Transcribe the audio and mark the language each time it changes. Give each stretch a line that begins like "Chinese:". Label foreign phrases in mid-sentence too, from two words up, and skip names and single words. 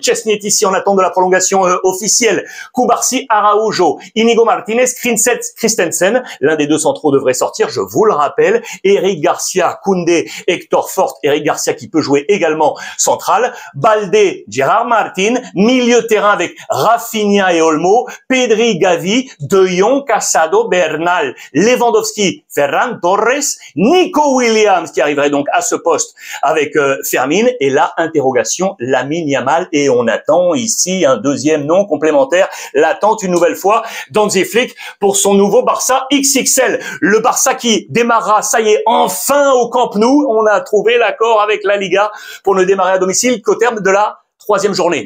French: Chesney est ici en attente de la prolongation officielle. Cubarsí, Araujo, Inigo Martinez, Christensen. L'un des deux centraux devrait sortir, je vous le rappelle. Eric Garcia, Koundé, Hector Fort. Eric Garcia qui peut jouer également central. Baldé, Gérard Martin, milieu de terrain avec Rafinha et Olmo, Pedri, Gavi, De Jong, Casado, Bernal, Lewandowski, Ferran Torres, Nico Williams qui arriverait donc à ce poste avec Fermin, et là, interrogation, Lamine Yamal, et on attend ici un deuxième nom complémentaire, l'attente une nouvelle fois d'Hansi Flick pour son nouveau Barça XXL. Le Barça qui démarrera, ça y est, enfin au Camp Nou, on a trouvé l'accord avec la Liga pour ne démarrer à domicile qu'au terme de la troisième journée.